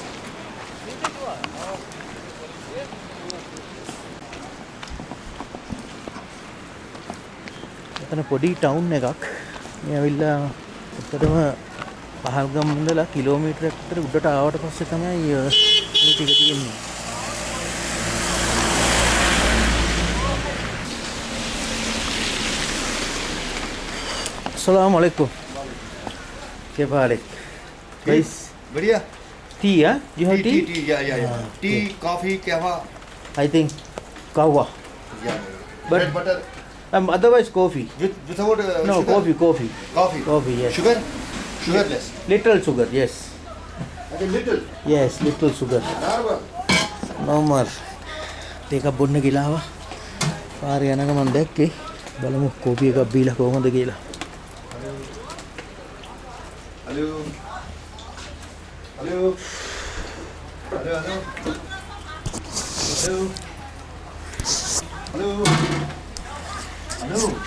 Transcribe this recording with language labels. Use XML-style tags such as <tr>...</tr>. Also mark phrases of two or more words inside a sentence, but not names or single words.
<si>එතන පොඩි ටවුන් එකක්. මේ ඇවිල්ලා ඇත්තටම පහල්ගම් ඉඳලා කිලෝමීටරයක් විතර උඩට ආවට පස්සේ තමයි මේ ටික තියෙන්නේ.</si> <ar>السلام عليكم.</ar> <hi>क्या हाल है? गाइस बढ़िया. टी है?</hi> <en>You have tea? Tea, yeah. Tea, coffee, kahwa. I think kahwa. Yeah. But Bread, butter. Otherwise coffee. Without No, sugar? coffee. Coffee, yes. Sugar? Sugarless. Little sugar, yes. Okay, little. Yes, little sugar. Normal. No more. Take a</en> <si>බොන්න කියලා ආවා. පාරේ යනක මම දැක්කේ. බලමු කෝපි එකක් බීලා කොහොමද කියලා.</si> <en>Hello. Hello. Hello. Hello. Hello. Hello.</en>